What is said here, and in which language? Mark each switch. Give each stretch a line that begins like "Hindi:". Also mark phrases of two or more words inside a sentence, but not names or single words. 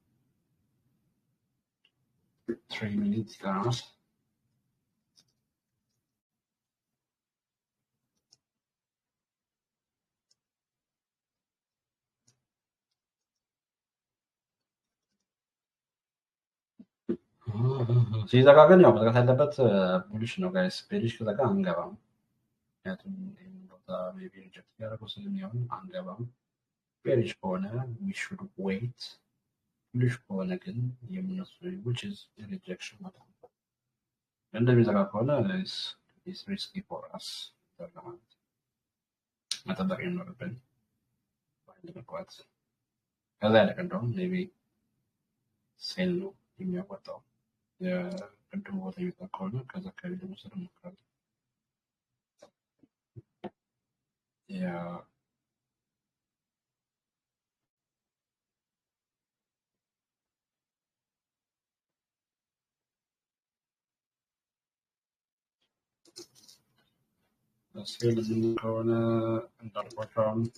Amharic: 3 minutes ይቀራል። ሲዘጋ ግን ያው መዘጋት ያለበት ቡሊሽ ነው ጋይስ። ቤሪሽ ከዘጋ አንገባም፣ ምክንያቱም ይህን ቦታ ሜቢ ሪጀክት ያደረገው ስለሚሆን አንገባም። ቤሪሽ ከሆነ
English: we should wait።
Amharic: ቡሊሽ ከሆነ ግን የምነሱ
English: which is rejection
Amharic: ማለት ነው። እንደሚዘጋ ከሆነ
English: is risky for us
Amharic: ለማለት መጠበቅ ይኖርብን ባንድ መግባት። ከዛ ያለቀ እንደውም ሜቢ ሴል ነው የሚያወጣው የቅድሙ ቦታ ይወጣ ከሆነ ከዛ አካባቢ ለመውሰድ እንሞክራለን። ያ ሴል ምን ከሆነ እንዳልኳቸው አሁን